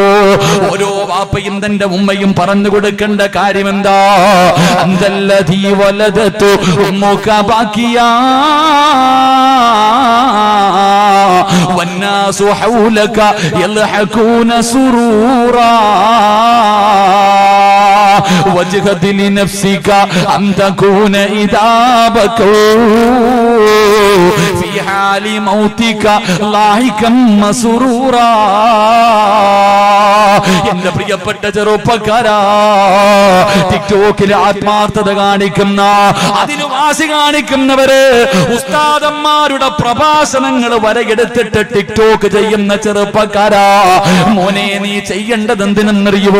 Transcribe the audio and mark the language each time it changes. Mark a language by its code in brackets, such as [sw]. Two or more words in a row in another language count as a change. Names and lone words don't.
[ml] ഓരോ വാപ്പയും തന്റെ ഉമ്മയും പറഞ്ഞു കൊടുക്കേണ്ട കാര്യം എന്താ? [ar] أنت الذي ولدتك أمك باكيا والناس حولك يلحقون سرورا وجهد لنفسك أن تكون إذا بكوا في حال موتك لاحقا مسرورا. [ml] എന്റെ പ്രിയപ്പെട്ട ചെറുപ്പക്കാരാ, ടിക്ടോക്കിൽ ആത്മാർത്ഥത കാണിക്കുന്ന, അതിന് വാശി കാണിക്കുന്നവര്, ഉസ്താദന്മാരുടെ പ്രഭാഷണങ്ങൾ വരെയെടുത്തിട്ട് ടിക്ടോക്ക് ചെയ്യുന്ന ചെറുപ്പക്കാരാ, മോനെ നീ ചെയ്യേണ്ടത് എന്തിനെന്നറിയുവോ?